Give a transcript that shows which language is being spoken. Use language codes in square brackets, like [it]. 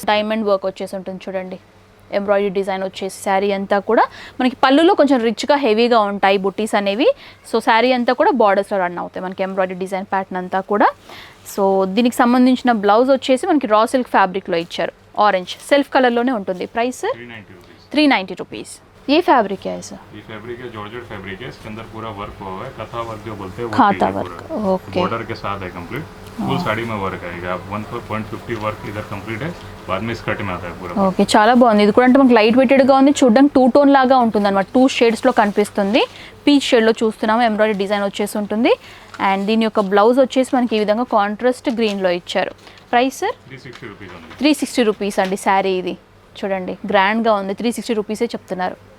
[te] Diamond work వచ్చేసి ఉంటుంది చూడండి, ఎంబ్రాయిడరీ డిజైన్ వచ్చేసి శారీ అంతా కూడా మనకి పళ్ళులో కొంచెం రిచ్గా హెవీగా ఉంటాయి బుట్టీస్ అనేవి. సో శారీ అంతా కూడా బార్డర్స్లో రన్ అవుతాయి మనకి ఎంబ్రాయిడరీ డిజైన్ ప్యాటర్న్ అంతా కూడా. సో దీనికి సంబంధించిన బ్లౌజ్ వచ్చేసి మనకి రా సిల్క్ ఫ్యాబ్రిక్లో ఇచ్చారు, ఆరెంజ్ సెల్ఫ్ కలర్లోనే ఉంటుంది. Price 390 rupees. [hi] ये फैब्रिक है ऐसा? ये फैब्रिक है, जॉर्जेट फैब्रिक है, इसके अंदर पूरा वर्क हुआ है, कथा वर्क जो बोलते हैं वो खाता वर्क. ओके, बॉर्डर के साथ है कंप्लीट. फुल साड़ी में वर्क आएगा. आप 1.50 वर्क इधर कंप्लीट है, बाद में स्कर्ट में आता है पूरा. [te] ఓకే చాలా బాగుంది. ఇది కూడా అంటే మనకి లైట్ వెయిటెడ్గా ఉంది, చూడడానికి 2 టోన్ లాగా ఉంటుంది అనమాట. 2 షేడ్స్లో కనిపిస్తుంది. పీచ్ షేడ్లో చూస్తున్నాము, ఎంబ్రాయిడరీ డిజైన్ వచ్చేసి ఉంటుంది. అండ్ దీని యొక్క బ్లౌజ్ వచ్చేసి మనకి ఈ విధంగా కాంట్రాస్ట్ గ్రీన్లో ఇచ్చారు. ప్రైస్ 360 రూపీస్ అండి శారీ. ఇది చూడండి గ్రాండ్గా ఉంది, 360 రూపీసే చెప్తున్నారు.